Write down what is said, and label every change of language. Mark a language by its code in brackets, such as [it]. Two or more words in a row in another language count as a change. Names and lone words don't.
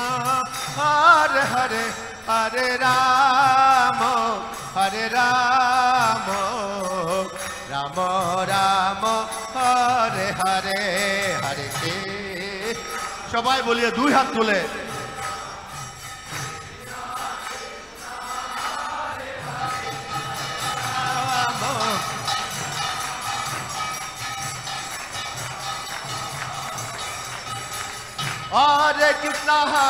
[sa] Hare Hare, Hare Rama, Hare Rama, Rama Rama, Hare Hare, Hare Krishna. [bn] সবাই বলিয়ে দুই হাত তুলে Hare Krishna,